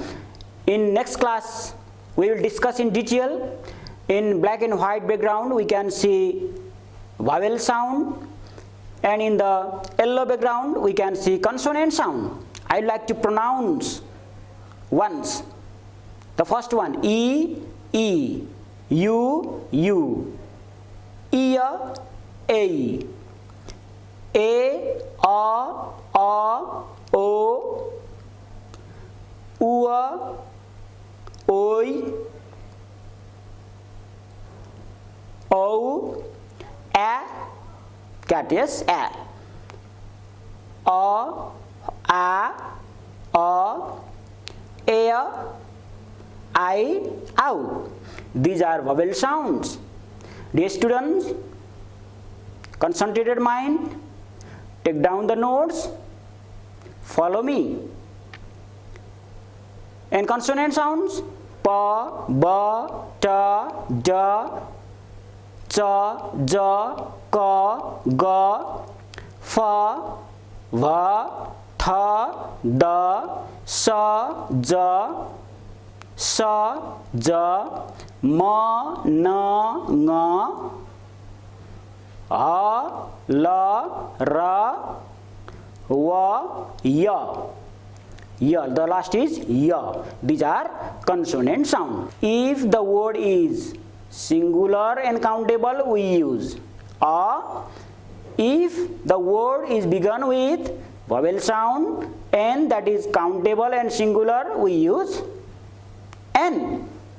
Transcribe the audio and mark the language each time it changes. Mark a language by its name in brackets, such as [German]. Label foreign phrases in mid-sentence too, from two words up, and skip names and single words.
[English] In next class, we will discuss in detail. In black and white background, we can see vowel sound, and in the yellow background we can see consonant sound. I like to pronounce once. The first one, E, E, U, U, ear, A, O, ua, oi, O, A, cat, yes, A, O, A, O, air, I, ow. These are vowel sounds. Dear students, concentrated mind, take down the notes, follow me. And consonant sounds, pa, ba, ta, da, cha, ja, ka, ga, fa, va, tha, da, sa, ja, sa, ja, ma, na, nga, a, la, ra, wa, ya. Ya, the last is ya. These are consonant sound. If the word is singular and countable, we use a. If the word is begun with vowel sound and that is countable and singular, we use n.